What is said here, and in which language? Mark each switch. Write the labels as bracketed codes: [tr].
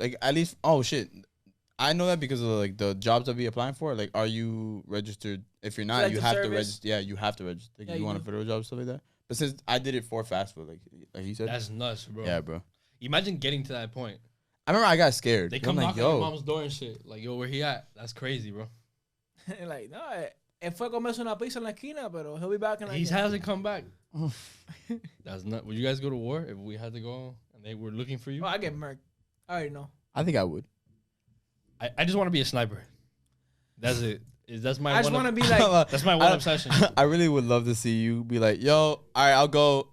[en] Like at least shit. I know that because of like the jobs I'll be applying for. Like, are you registered? If you're not, you have to register. Yeah, you have to register. Like, if you want a federal job, stuff like that. But since I did it for fast food, like he said, that's nuts, bro. Yeah, bro. Imagine getting to that point. I remember I got scared. They come knocking on your mom's door and shit. Like, yo, where he at? That's crazy, bro. [es] Like, no, él fue a comerse una pizza en la esquina, pero [en] he'll be back in like. He hasn't come back. That's not. Would you guys go to war if we had to go and they were looking for you? Oh, I get murked. I already know. I think I would. I just want to be a sniper. That's it. That's my. I just want to be like. That's my one obsession. I really would love to see you be like, yo, all right, I'll go.